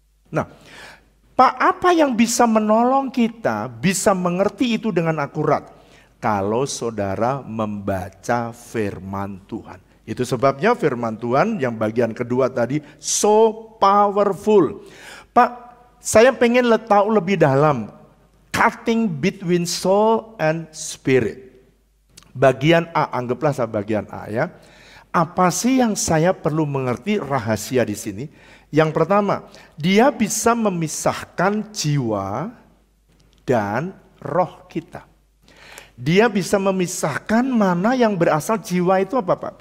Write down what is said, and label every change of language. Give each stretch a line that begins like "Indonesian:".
Indonesian: Nah, Pak, apa yang bisa menolong kita bisa mengerti itu dengan akurat? Kalau saudara membaca firman Tuhan. Itu sebabnya firman Tuhan yang bagian kedua tadi
English: so powerful.
Indonesian: Pak, saya pengen tahu lebih dalam.
English: Cutting between soul and spirit.
Indonesian: Bagian A, anggaplah saya bagian A ya. Apa sih yang saya perlu mengerti rahasia di sini? Yang pertama, dia bisa memisahkan jiwa dan roh kita. Dia bisa memisahkan mana yang berasal jiwa itu apa Pak?